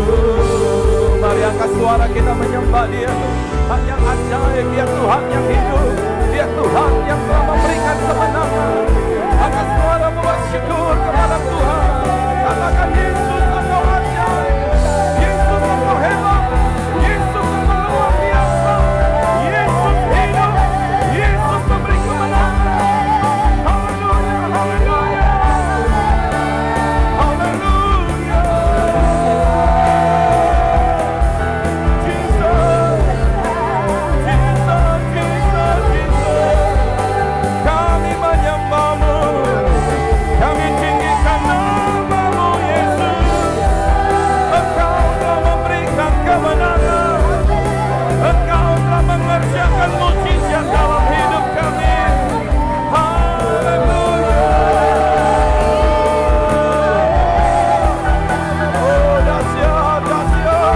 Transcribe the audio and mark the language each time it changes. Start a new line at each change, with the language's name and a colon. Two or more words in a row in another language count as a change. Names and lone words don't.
Indonesian: Mari angkat suara kita menyembah Dia, Tuhan yang ajaib, Dia Tuhan yang hidup, Dia Tuhan yang telah memberikan kemenangan. Angkat suara bersyukur kepada Tuhan. Katakan, Yesus Engkau ajaib, Yesus Engkau hebat, Yesus Engkau luar biasa, Yesus hidup, Yesus memberi kemenangan. Haleluya, haleluya, haleluya. Jesus, Jesus, Jesus, Jesus. Kami menyembah-Mu, kami tinggikan nama-Mu, Yesus. Engkau telah memberikan kemenangan, Engkau telah mengerjakan mujizat dalam hidup kami. Haleluya. Oh, dahsyat, dahsyat.